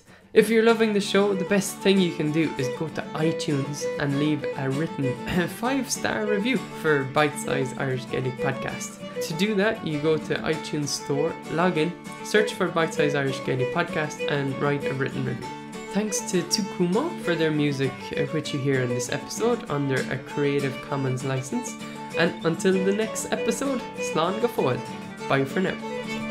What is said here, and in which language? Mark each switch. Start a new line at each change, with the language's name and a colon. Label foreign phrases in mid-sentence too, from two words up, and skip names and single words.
English: If you're loving the show, the best thing you can do is go to iTunes and leave a written 5-star review for Bite Size Irish Gaelic Podcast. To do that, you go to iTunes Store, log in, search for Bite Size Irish Gaelic Podcast and write a written review. Thanks to Tukumo for their music, which you hear in this episode under a Creative Commons license. And until the next episode,
Irish: slán go fóill.
English: Bye for now.